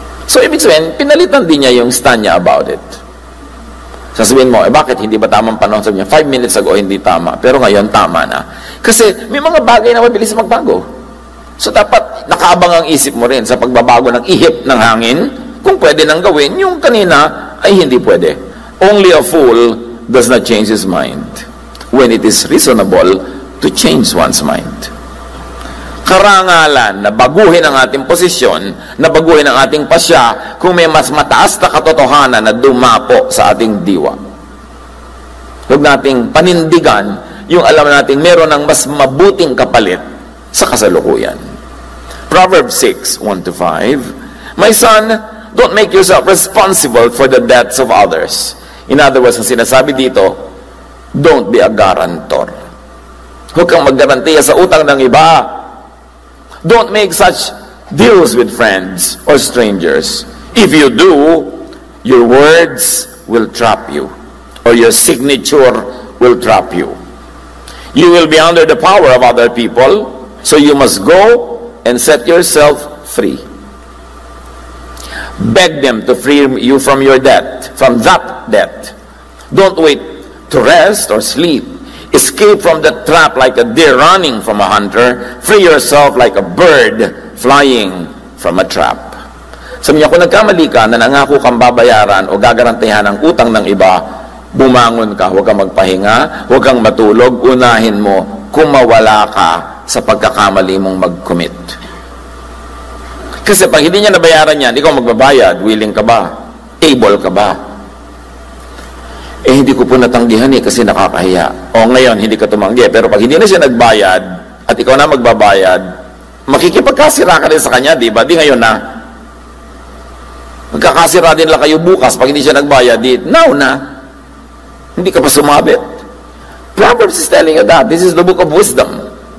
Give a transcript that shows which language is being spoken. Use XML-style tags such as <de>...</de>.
<tl>So, ibig sabihin, pinalitan din niya yung stand niya</tl> <en>about it.</en> <tl>Sasabihin mo, bakit hindi ba tamang panahon? Sabi niya,</tl> <en>5 minutes ago,</en> <tl>hindi tama. Pero ngayon, tama na. Kasi may mga bagay na mabilis magbago. So, dapat nakaabang ang isip mo rin sa pagbabago ng ihip ng hangin. Kung pwede nang gawin, yung kanina ay hindi pwede.</tl> <en>Only a fool does not change his mind when it is reasonable to change one's mind.</en> <tl>Karangalan na baguhin ang ating posisyon, na baguhin ang ating pasya kung may mas mataas na katotohanan na dumapo sa ating diwa. Huwag nating panindigan yung alam nating meron ng mas mabuting kapalit sa kasalukuyan.</tl> <en>Proverbs 6, 1-5, My son, don't make yourself responsible for the debts of others. In other words,</en> <tl>ang sinasabi dito,</tl> <en>don't be a guarantor.</en> <tl>Huwag kang maggarantiya sa utang ng iba.</tl> <en>Don't make such deals with friends or strangers. If you do, your words will trap you, or your signature will trap you. You will be under the power of other people, so you must go and set yourself free. Beg them to free you from your debt, from that debt. Don't wait to rest or sleep. Escape from the trap like a deer running from a hunter. Free yourself like a bird flying from a trap.</en> <tl>Sabi niya, kung nagkamali ka na nangako kang babayaran o gagarantihan ang utang ng iba, bumangon ka, huwag kang magpahinga, huwag kang matulog, unahin mo kung mawala ka sa pagkakamali mong mag-commit. Kasi pag hindi niya nabayaran yan, ikaw magbabayad, willing ka ba? Able ka ba? Hindi ko po natanggihan kasi nakakahiya. O ngayon, hindi ka tumanggi. Pero pag hindi na siya nagbayad, at ikaw na magbabayad, makikipagkasira ka rin sa kanya, di ba? Di ngayon na. Magkakasira din lang kayo bukas pag hindi siya nagbayad. Now na. Hindi ka pa sumabit.</tl> <en>Proverbs is telling you that. This is the book of wisdom.</en>